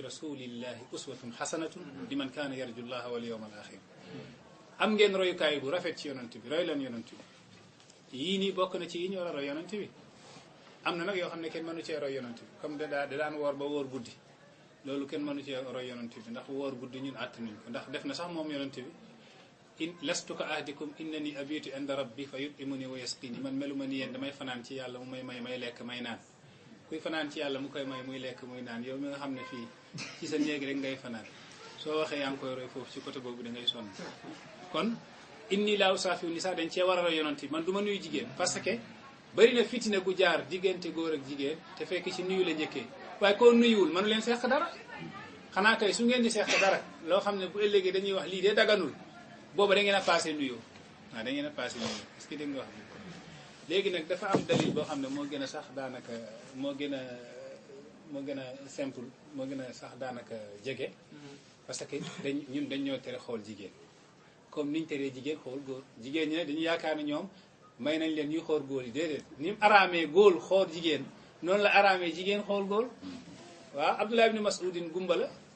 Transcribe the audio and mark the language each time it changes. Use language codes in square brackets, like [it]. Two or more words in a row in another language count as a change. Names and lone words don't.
[ar] رسول الله أسوة حسنة لمن كان يرجو الله واليوم الآخر [wo] am ngeen royukaay bu rafet ci yonent bi roy leen yonent bi yii nii bokk na ci yi ñu war a roy yonent bi am na nag yoo xam ne kenn mënu cee roy yonent bi comme da daan woor ba woor guddi loolu kenn mënu cee roy yonent bi ndax woor guddi ñun àttanuñ ko ndax def na sax moom yonent bi [ar] إن لست كأحدكم إنني أبيت عند ربي فيطعمني ويسقيني [wo] man meluma ni yéen damay fanaan ci yàlla mu may lekk may naan kuy fanaan ci yàlla mu koy may muy lekk muy naan yow mi nga xam ne fii ci sa néeg rek ngay fanaan soo waxee yaa ngi koy roy foofu ci côté boobu da ngay sonn kon [ar] إني لا أصافح النساء [wo] dañ cee war a roy yonent bi man du ma nuyu jigéen [fr] parce que [wo] bari na fitina gu jaar diggante góor ak jigéen te fekk ci nuyu la njëkkee waaye koo nuyuwul mënu leen seq dara xanaa kay su ngeen di seq dara loo xam ne bu ëllëgee dañuy wax lii de daganul booba da ngeen a passé nuyoo waaw da ngeen a passé nuyoo [fr] est-ce que [wo] dégg nga wax bi léegi nag dafa am dalil boo xam ne moo gën a sax daanaka moo gën a simple moo gën a sax daanaka jege [fr] parce que [wo] ñun dañ ñoo tere xool jigéen comme niñ teree jigéen xool góor jigéen ñi ne dañu yaakaar ne ñoom may nañ leen ñuy xool góor yi déedéet ni mu araamee góor xool jigéen noonu la araamee jigéen xool góor waaw Abdullah ibn Mas'udin gumba la